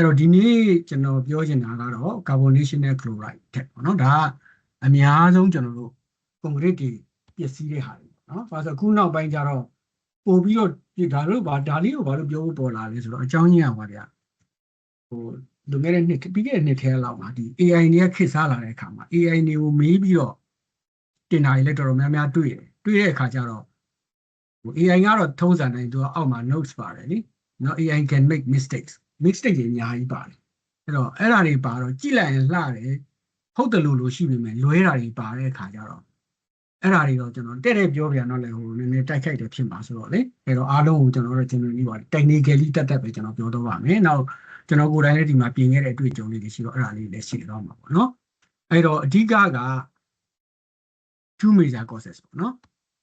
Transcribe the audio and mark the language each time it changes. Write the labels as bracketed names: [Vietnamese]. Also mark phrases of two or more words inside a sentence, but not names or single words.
[Burmese] တော့ဒီနေ့ကျွန်တော်ပြောချင်တာကတော့ carbonation နဲ့ chloride တဲ့ပေါ့နော်ဒါကအများဆုံးကျွန်တော်တို့ concrete တွေပစ္စည်းတွေဟာတွေနော်ဘာလို့ဆိုအခုနောက်ပိုင်းကျတော့ပို့ပြီးတော့ဒါလေးကိုဘာလို့ပြောဖို့ပေါ်လာလဲဆိုတော့အကြောင်းကြီးရပါဗျာလွန်ခဲ့တဲ့နှစ်ပြီးခဲ့တဲ့နှစ်ထဲလောက်မှာဒီ AI တွေကခေတ်စားလာတဲ့အခါမှာ AI တွေကိုမေးပြီးတော့တင်တာတွေလည်းတော်တော်များများတွေ့တဲ့အခါကျတော့ AI ကတော့ထုံးစံတိုင်းသူကအောက်မှာ notes ပါတယ်လीနော် [English] AI can make mistakes [Burmese] တွေအများကြီးပါတယ်အဲ့တော့အဲ့ဒါတွေပါတော့ကြည့်လိုက်ရင်လှတယ်ဟုတ်တယ်လို့ရှိပေမဲ့လွဲတာတွေပါတဲ့အခါကျတော့အဲ့ဒါတွေတော့ကျွန်တော်တဲ့ပြောပြန်တော့လေနည်းနည်းတိုက်ခိုက်တယ်ဖြစ်မှာဆိုတော့လေအဲ့တော့အားလုံးကိုကျွန်တော်တို့ပါ technically တက်ပဲကျွန်တော်ပြောတော့ပါမယ်နောက်ကျွန်တော်ကိုယ်တိုင်လည်းဒီမှာပြင်ခဲ့တဲ့အတွေ့အကြုံလေးတွေရှိတော့အဲ့ဒါလေးလည်းရှိတော့မှာပေါ့နော်အဲ့တော့အဓိက [English] 2 major causes [Burmese] ပေါ့နော်